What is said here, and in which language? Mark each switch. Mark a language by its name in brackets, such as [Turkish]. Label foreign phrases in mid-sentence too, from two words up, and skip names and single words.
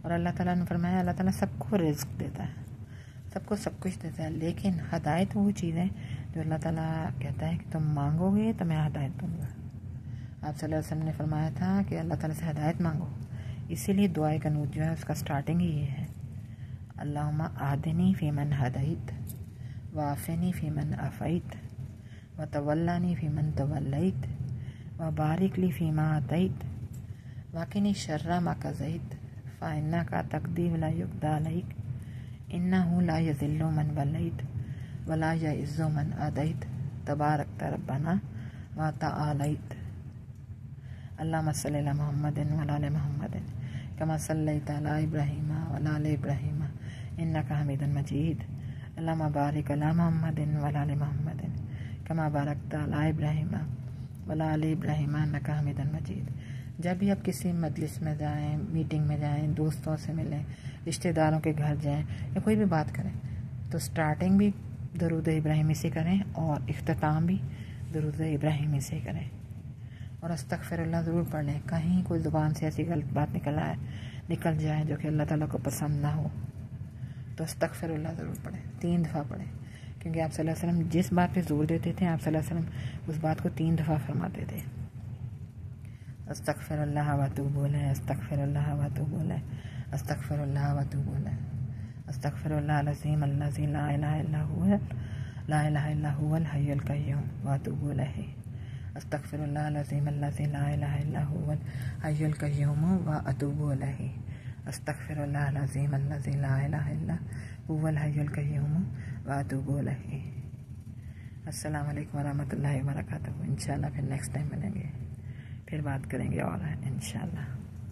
[Hindi] और अल्लाह ताला ने फरमाया, अल्लाह ताला सबको रिज़्क़ देता है, सबको सब कुछ देता है, लेकिन हदायत वो चीज़ है जो अल्लाह ताला कहता है कि तुम मांगोगे तो मैं हदायत दूँगा। आप [Arabic] صلى الله عليه وسلم [Hindi] ने फरमाया था कि अल्लाह ताला से हदायत मांगो, इसीलिए दुआए कनूत जो है उसका स्टार्टिंग ही ये है, [Arabic] اللهم اهدني فيمن هديت وعافني فيمن عافيت وتولني فيمن توليت وبارك لي فيما أعطيت وقني شر ما قضيت فإنك تقضي ولا يقضى عليك إنه لا يذل من واليت ولا يعز من عاديت تباركت ربنا وتعاليت. اللهم صل على محمد وعلى آل محمد كما صليت على إبراهيم وعلى آل إبراهيم إنك حميد مجيد. اللهم بارك على محمد وعلى آل محمد كما باركت على إبراهيم وعلى آل إبراهيم إنك حميد مجيد. [Hindi] जब भी आप किसी मजलिस में जाएं, मीटिंग में जाएं, दोस्तों से मिलें, रिश्तेदारों के घर जाएं या कोई भी बात करें, तो स्टार्टिंग भी दरूद इब्राहिमी से करें और इख्तिताम भी दरूद इब्राहिमी से करें। और अस्तग़फ़िरुल्लाह ज़रूर पढ़ लें। कहीं कोई ज़ुबान से ऐसी गलत बात निकल जाए जो कि अल्लाह ताला को पसंद ना हो, तो अस्तग़फ़िरुल्लाह ज़रूर पढ़ें, 3 दफ़ा पढ़ें, क्योंकि आप [Arabic] صلى الله عليه وسلم [Hindi] जिस बात पे ज़ोर देते थे, आप [Arabic] صلى الله عليه وسلم [Hindi] उस बात को 3 दफ़ा फरमाते थे। [Arabic] أستغفر الله وأتوب إليه، أستغفر الله وأتوب إليه، أستغفر الله وأتوب إليه، أستغفر الله العظيم الذي لا إله إلا هو الحي القيوم وأتوب إليه، أستغفر الله العظيم الذي لا إله إلا هو الحي القيوم وأتوب إليه، أستغفر الله العظيم الذي لا إله إلا هو الحي القيوم وأتوب إليه. السلام عليكم ورحمة الله وبركاته. [Hindi] इंशाअल्लाह फिर [English] next time [Hindi] मिलेंगे, फिर बात करेंगे और इंशाअल्लाह।